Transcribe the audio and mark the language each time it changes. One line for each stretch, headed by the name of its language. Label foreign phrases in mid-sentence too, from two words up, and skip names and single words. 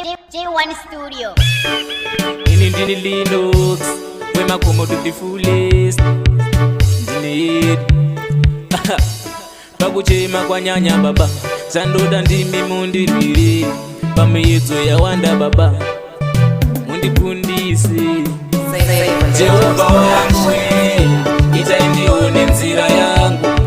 Shona: J one Studio. Ini ndini Linux, wemakomo
English: to the fullest.
Shona: Ndini head. Pakuchema kwanyanya baba, zandoda ndimi mundirwire. Pamiedzo yawanda baba, mundikundise. Jehovah wangu we, itai ndione nzira yangu.